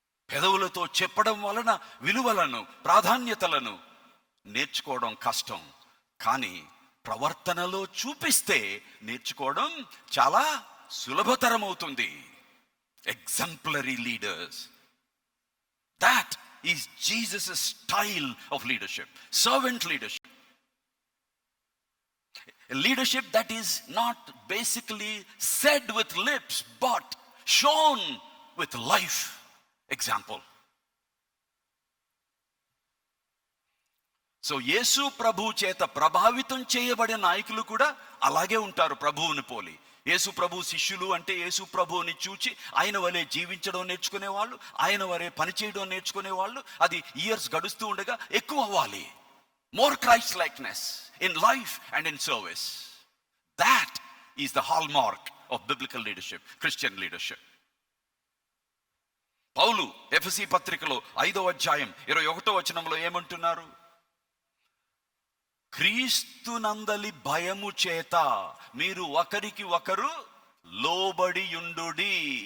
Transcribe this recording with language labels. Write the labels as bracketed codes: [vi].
[te] పెదవులతో చెప్పడం వలన విలువలను, ప్రాధాన్యతలను నేర్చుకోవడం కష్టం, కానీ ప్రవర్తనలో చూపిస్తే నేర్చుకోవడం చాలా సులభతరం అవుతుంది. [en] Exemplary leaders, that is Jesus style of leadership. Servant leadership, leadership that is not basically said with lips but shown with life example. [te] So యేసు ప్రభు చేత ప్రభావితం చేయబడిన నాయకులు కూడా అలాగే ఉంటారు, ప్రభువుని పోలి. యేసు ప్రభు శిష్యులు అంటే యేసు ప్రభువుని చూచి ఆయన వలె జీవించడం నేర్చుకునేవాళ్ళు, ఆయన వలె పనిచేయడం నేర్చుకునేవాళ్ళు. అది ఇయర్స్ గడుస్తూ ఉండగా ఎక్కువ అవ్వాలి. [en] More Christ likeness in life and in service. That is the hallmark of biblical leadership, Christian leadership. [te] పౌలు ఎఫెసీ పత్రికలో 5వ అధ్యాయం 21వ వచనంలో ఏమంటున్నారు? క్రీస్తునందలి భయము చేత మీరు ఒకరికి ఒకరు లోబడియుండుడి.